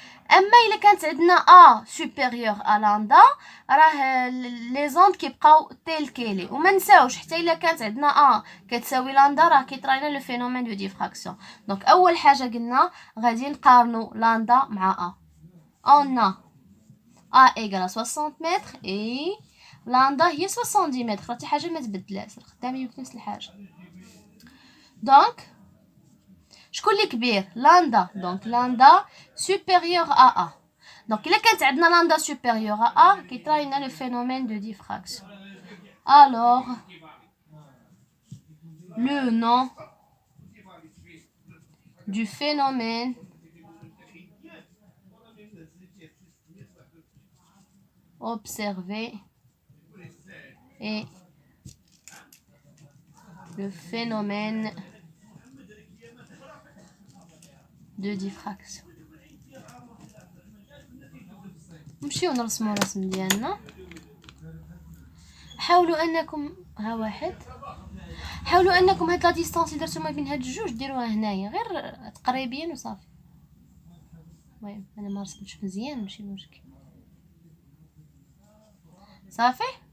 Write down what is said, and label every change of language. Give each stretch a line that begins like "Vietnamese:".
Arabic: اما الا كانت عندنا A supérieur à لاندا راه لي زوند كيبقاو تيل كيلي. وما نساوش حتى الا كانت عندنا A كتساوي لاندا راه كيطرا لنا لو فينومين دو ديفراكسيون. دونك اول حاجه قلنا غادي نقارنوا لاندا مع A.
French: on a A égale à 60 mètres et lambda هي 70 متر.
Arabic: حتى حاجه ما تبدلاش، خدامين بنفس الحاجه. دونك شكون اللي كبير؟ لاندا. دونك لاندا supérieur à A. دونك الا كانت عندنا لاندا supérieur à A كيطرا لنا لو phénomène de diffraction.
French: Alors le nom du phénomène observé est le phénomène de diffraction.
Arabic: نمشيو نرسمو الرسم ديالنا. حاولوا انكم حاولوا انكم هاد لا ديستانس اللي درتو ما بين هاد الجوج ديروها هنايا غير تقريبين وصافي. المهم انا ما رسمتش مزيان ماشي مشكل صافي.